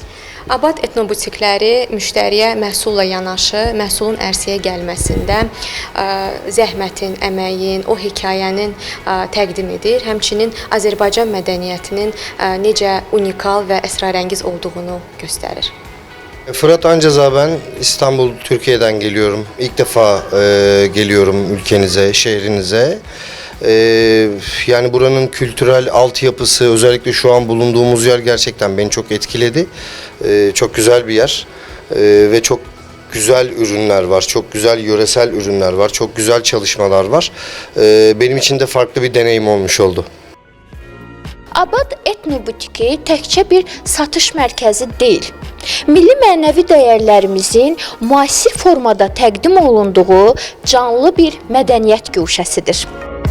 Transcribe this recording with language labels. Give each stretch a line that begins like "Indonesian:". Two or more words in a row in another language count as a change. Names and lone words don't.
Azerbaijani: Abad etnobutikləri müştəriyə məhsulla yanaşı, məhsulun ərsəyə gəlməsində zəhmətin, əməyin, o hekayənin təqdim edir. Həmçinin Azərbaycan mədəniyyətinin necə unikal və əsrarəngiz olduğunu göstərir.
Turkish: Fırat Ancaza, ben İstanbul, Türkiye'den geliyorum. İlk defa geliyorum ülkenize, şehrinize. Yani buranın kültürel altyapısı, özellikle şu an bulunduğumuz yer gerçekten beni çok etkiledi. Çok güzel bir yer ve çok güzel ürünler var, çok güzel yöresel ürünler var, çok güzel çalışmalar var. Benim için de farklı bir deneyim olmuş oldu.
Azerbaijani: Abad etnobutiki təkcə bir satış mərkəzi deyil. Milli mənəvi dəyərlərimizin müasir formada təqdim olunduğu canlı bir mədəniyyət guşəsidir.